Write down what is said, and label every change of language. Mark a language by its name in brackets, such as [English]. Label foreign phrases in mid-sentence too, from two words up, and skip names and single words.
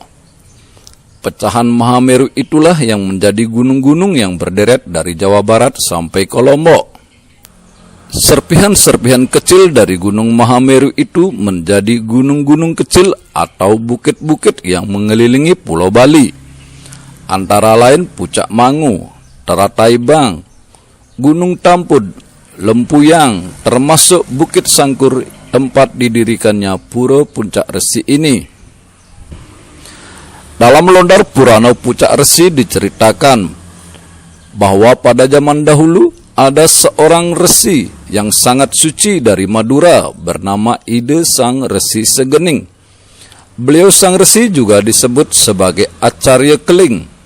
[Indonesian] Pecahan Mahameru itulah yang menjadi gunung-gunung yang berderet dari Jawa Barat sampai ke Lombok. Serpihan-serpihan kecil dari Gunung Mahameru itu menjadi gunung-gunung kecil atau bukit-bukit yang mengelilingi Pulau Bali. Antara lain Puncak Mangu, Terataibang, Gunung Tampud, Lempuyang, termasuk Bukit Sangkur tempat didirikannya Pura Puncak Resi ini. Dalam lontar Purana Puncak Resi diceritakan bahwa pada zaman dahulu ada seorang resi yang sangat suci dari Madura bernama Ide Sang Resi Segening. Beliau Sang Resi juga disebut sebagai Acarya Keling.